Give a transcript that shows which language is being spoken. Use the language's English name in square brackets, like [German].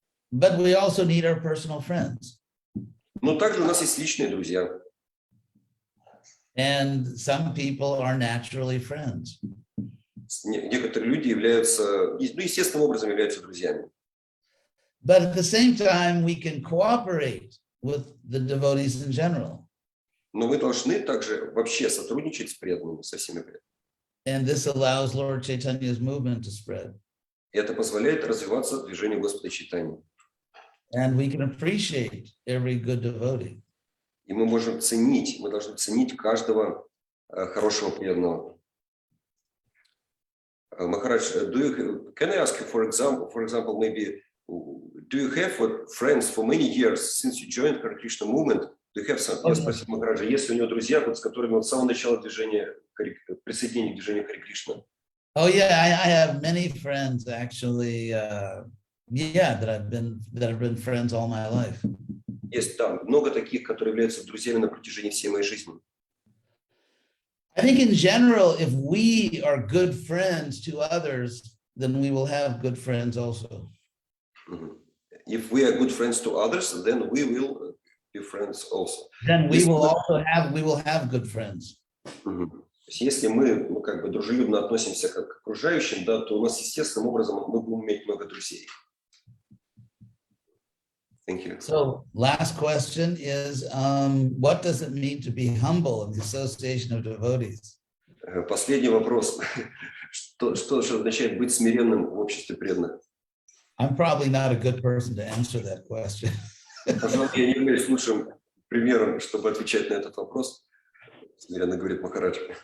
[English] But we also need our personal friends. [Russian] Но также у нас есть личные друзья. [English] And some people are naturally friends. [Russian] Некоторые люди являются, естественным образом являются друзьями. [English] But at the same time, we can cooperate with the devotees in general. [Russian] Но мы должны также вообще сотрудничать с преданными, со всеми преданными. [English] And this allows Lord Chaitanya's movement to spread. [Russian] И это позволяет развиваться движению Господа Чайтаньи. [English] And we can appreciate every good devotee. [Russian] И мы можем ценить, мы должны ценить каждого хорошего преданного. [English] Махарадж, can I ask you, for example, maybe, do you have friends for many years since you joined Hare Krishna movement? Do you have some? [Russian] Я спросил Махараджа, есть ли у него друзья, с которыми он с самого начала движения, присоединения к движению Харе Кришна? [English] Oh yeah, I have many friends actually. That have been friends all my life. [Russian] Есть там много таких, которые являются друзьями на протяжении всей моей жизни. [English] I think in general, if we are good friends to others, then we will have good friends also. If we are good friends to others, then we will be friends also. Then we will have good friends. [Russian] Если мы, дружелюбно относимся к окружающим, да, то у нас естественным образом мы будем иметь много друзей. [English] Thank you. So, last question is, what does it mean to be humble in the association of devotees? [Russian] Последний вопрос. Что означает быть смиренным в обществе преданных? [English] I'm probably not a good person to answer that question. [Russian] Пожалуй, я не являюсь лучшим примером, чтобы отвечать на этот вопрос. Смиренно говорит Махарадж.